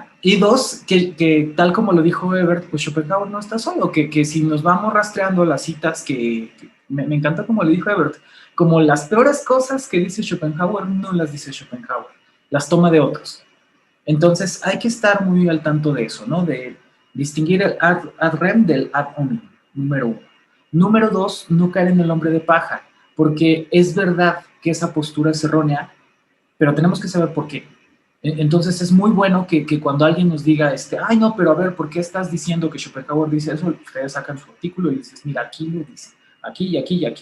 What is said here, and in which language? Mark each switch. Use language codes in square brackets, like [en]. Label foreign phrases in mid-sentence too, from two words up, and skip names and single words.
[es] Y dos, que tal como lo dijo Ebert, pues Schopenhauer no está solo, que si nos vamos rastreando las citas que me encanta como le dijo Ebert, como las peores cosas que dice Schopenhauer no las dice Schopenhauer, las toma de otros. Entonces hay que estar muy al tanto de eso, ¿no? De distinguir el [la] ad rem [es] del [la] ad hominem, [es] número uno. Número dos, no caer en el hombre de paja, porque es verdad que esa postura es errónea, pero tenemos que saber por qué. Entonces es muy bueno que cuando alguien nos diga, ay no, pero a ver, ¿por qué estás diciendo que Schopenhauer dice eso? Ustedes sacan su artículo y dices, mira, aquí lo dice, aquí y aquí y aquí.